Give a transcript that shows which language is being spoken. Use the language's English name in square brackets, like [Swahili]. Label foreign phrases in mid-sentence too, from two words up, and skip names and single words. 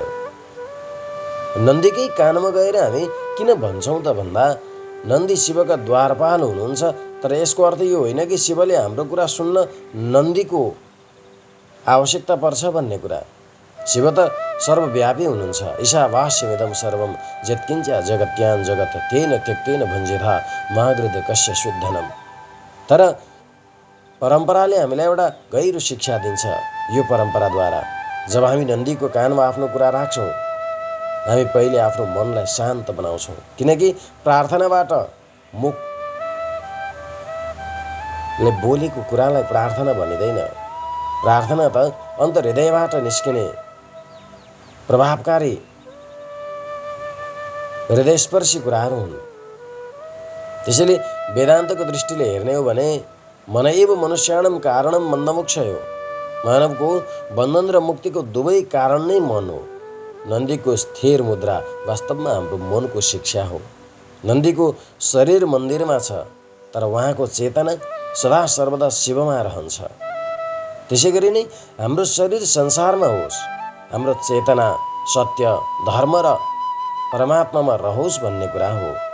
[Nepali] नन्दीकै कानमा गएर हामी किन भन्छौँ त भन्दा, नन्दी शिवका द्वारपाल हुनुहुन्छ। तर यसको अर्थ यो होइन कि शिवले हाम्रो कुरा सुन्न नन्दीको आवश्यकता पर्छ भन्ने कुरा। शिव त सर्वव्यापी हुनुहुन्छ। [Sanskrit] ईशावास्यमिदं सर्वं यत्किञ्च जगत्यां जगत् तेन त्यक्तेन भुञ्जीथा मागृध कस्य शुद्धनम। [Nepali] तर परम्पराले हामीलाई एउटा गहिरो शिक्षा दिन्छ। यो परम्पराद्वारा जब हामी नन्दीको कानमा आफ्नो कुरा राख्छौँ, हामी पहिले आफ्नो मनलाई शान्त बनाउँछौँ। किनकि प्रार्थनाबाट मुखले बोलेको कुरालाई प्रार्थना भनिँदैन। प्रार्थना त अन्तर्हृदयबाट निस्किने प्रभावकारी हृदयस्पर्शी कुराहरू हुन्। त्यसैले वेदान्तको दृष्टिले हेर्ने हो भने [Sanskrit] मनैव मनुष्याणां कारणं बन्धमोक्षयो, [Nepali] मानवको बन्धन र मुक्तिको दुवै कारण नै मन हो। नन्दीको स्थिर मुद्रा वास्तवमा हाम्रो मनको शिक्षा हो। नन्दीको शरीर मन्दिरमा छ, तर उहाँको चेतना सदा सर्वदा शिवमा रहन्छ। त्यसै गरी नै हाम्रो शरीर संसारमा होस्, हाम्रो चेतना सत्य, धर्म र परमात्मामा रहोस् भन्ने कुरा हो।